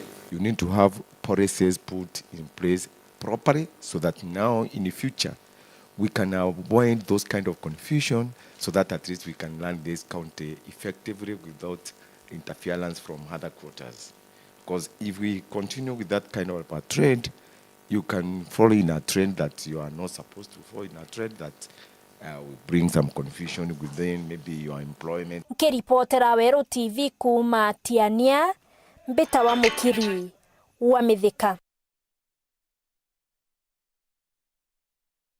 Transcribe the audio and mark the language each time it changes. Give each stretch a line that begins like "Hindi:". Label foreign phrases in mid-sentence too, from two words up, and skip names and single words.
English: You need to have policies put in place properly so that now in the future we can avoid those kind of confusion, so that at least we can run this county effectively without interference from other quarters. Because if we continue with that kind of a trend, you can fall in a trend that you are not supposed to fall in, a trend that will bring some confusion within maybe your employment.
Meru: Kiripotera Wero TV kuma Tiania, Mbeta wa Mukiri, wa Mithika.